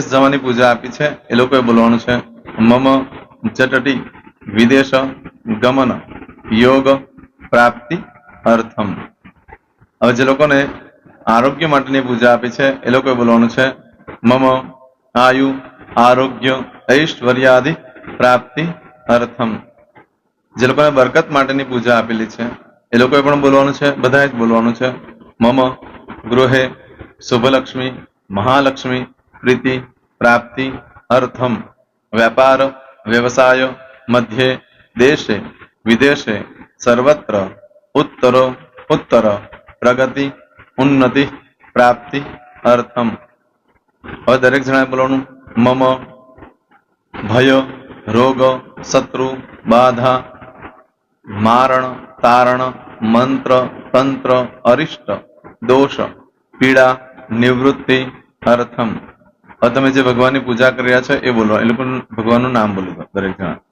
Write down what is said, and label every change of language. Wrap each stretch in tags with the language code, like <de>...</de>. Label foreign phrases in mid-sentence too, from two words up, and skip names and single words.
<gu>જવાની પૂજા આપી છે એ લોકોએ બોલવાનું છે</gu> <sa>મમ જટટી વિદેશ ગમન યોગ પ્રાપ્તિ અર્થમ</sa> <gu>હવે જે લોકોને આરોગ્ય માટેની પૂજા આપી છે એ લોકોએ બોલવાનું છે</gu> <sa>મમ આયુ આરોગ્ય ઐશ્વર્યાદિ પ્રાપ્તિ અર્થમ</sa> <gu>જે લોકોને બરકત માટેની પૂજા આપેલી છે એ લોકોએ પણ બોલવાનું છે બધાએ જ બોલવાનું છે</gu> <sa>मम गृहे शुभलक्ष्मी महालक्ष्मी प्रीति प्राप्ति अर्थम व्यापार व्यवसाय मध्ये देशे विदेशे सर्वत्र उत्तर उत्तर प्रगति उन्नति प्राप्ति अर्थम</sa> <gu>હવે દરેક જણાએ બોલવાનું</gu> <sa>મમ ભય રોગ શત્રુ બાધા મારણ તારણ મંત્ર તંત્ર અરિષ્ટ દોષ પીડા નિવૃત્તિ અર્થમ</sa> <gu>હવે તમે જે ભગવાનની પૂજા કરી રહ્યા છો એ બોલો એ લોકો ભગવાનનું નામ બોલી દો દરેક જણા</gu>